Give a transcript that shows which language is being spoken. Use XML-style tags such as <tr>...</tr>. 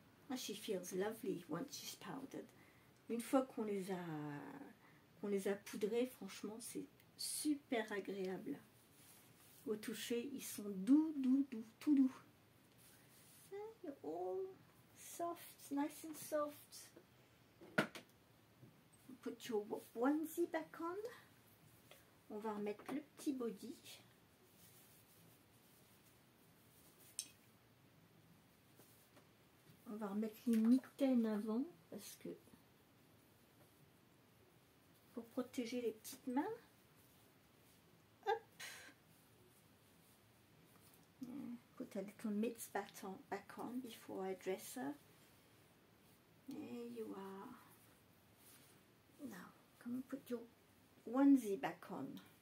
<en>Oh, she feels lovely once she's powdered.</en> <fr>Une fois qu'on les a poudrés, franchement, c'est super agréable. Au toucher, ils sont doux, doux, doux, tout doux.</fr> <en>All soft, nice and soft. Put your onesie back on.</en> <fr>On va remettre le petit body. On va remettre les mitaines avant parce que pour protéger les petites mains. Hop.</fr> <en>Put a little mitts back on before I dress her. There you are. Now, come and put your onesie back on.</en>